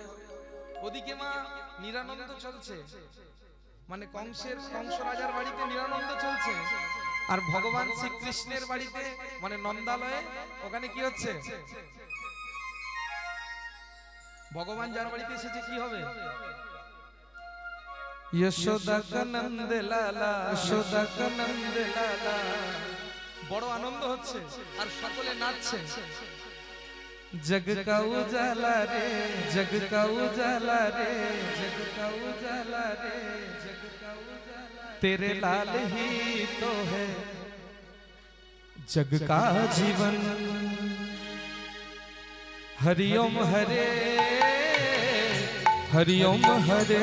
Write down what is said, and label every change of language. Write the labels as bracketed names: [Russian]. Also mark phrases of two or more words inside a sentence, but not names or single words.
[Bangla] ওদিকে মা নিরানন্দ চলছে, মানে কংস রাজার বাড়িতে নিরানন্দ চলছে, আর ভগবান শ্রীকৃষ্ণের বাড়িতে মানে নন্দালয়ে ওখানে কি হচ্ছে? ভগবান যার বাড়িতে এসেছে কি হবে? [Hindi] यशोदा का नंद लाला, यशोदा का नंद लाला। [Bangla] বড় আনন্দ হচ্ছে আর সকলে নাচছে। [Hindi] जग का उजाला रे, जग का उजाला रे, जग का उजाला रे, जग का उजाला, तेरे लाल ही तो है जग का जीवन। हरिओम हरे, हरिओम हरे,